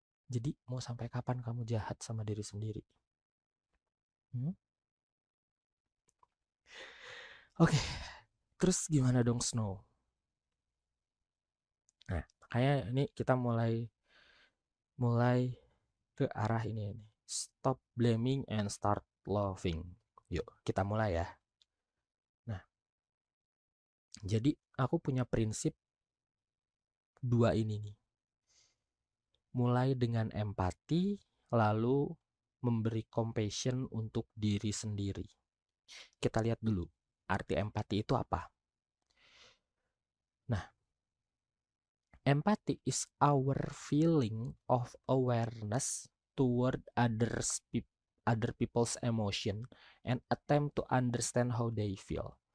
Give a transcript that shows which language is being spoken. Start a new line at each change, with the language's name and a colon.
Indonesian: Jadi mau sampai kapan kamu jahat sama diri sendiri? Oke. Terus gimana dong, Snow? Nah, kayak ini kita mulai ke arah ini.
English: Stop blaming and start loving.
Indonesian: Yuk, kita mulai ya. Nah, jadi aku punya prinsip 2 ini nih. Mulai dengan empati, lalu memberi compassion untuk diri sendiri. Kita lihat dulu, arti empati itu apa?
English: Nah, empathy is our feeling of awareness toward other people's emotion and attempt to understand how they feel.